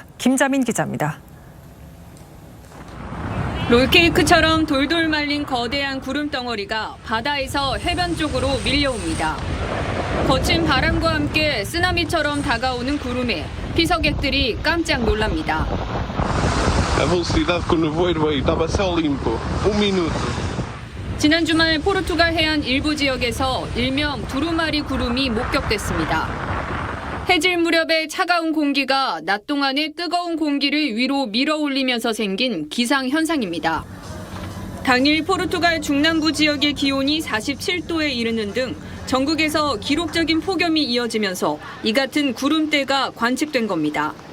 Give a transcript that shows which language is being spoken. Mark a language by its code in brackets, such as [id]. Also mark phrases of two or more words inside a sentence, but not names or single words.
[ko] 김자민 기자입니다. 롤케이크처럼 돌돌 말린 거대한 구름 덩어리가 바다에서 해변 쪽으로 밀려옵니다. 거친 바람과 함께 쓰나미처럼 다가오는 구름에 피서객들이 깜짝 놀랍니다. [pt] A velocidade que o nevoeiro veio estava céu limpo. Minuto. [ko] 지난 주말 포르투갈 해안 일부 지역에서 일명 두루마리 구름이 목격됐습니다. 해질 무렵에 차가운 공기가 낮 동안의 뜨거운 공기를 위로 밀어 올리면서 생긴 기상 현상입니다. 당일 포르투갈 중남부 지역의 기온이 47도에 이르는 등 전국에서 기록적인 폭염이 이어지면서 이 같은 구름대가 관측된 겁니다.